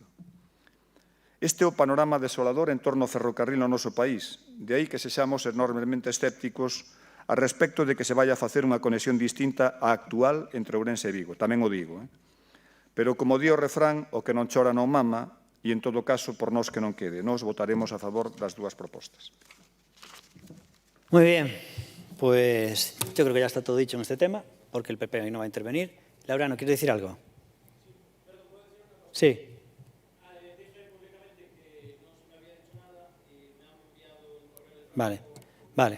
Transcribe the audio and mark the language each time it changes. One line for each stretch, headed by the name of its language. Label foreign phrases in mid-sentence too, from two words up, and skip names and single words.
Galician: Este é o panorama desolador en torno ao ferrocarril no noso país, de aí que sexamos enormemente escépticos a respecto de que se vaya a facer unha conexión distinta á actual entre Ourense e Vigo, tamén o digo. Pero, como di o refrán, o que non chora non mama, e en todo caso, por nós que non quede. Nós votaremos a favor das dúas propostas.
Spanish: Muy bien, pues yo creo que ya está todo dicho en este tema, porque el PP hoy no va a intervenir. Laureano, ¿quieres decir algo? Sí. Vale, vale.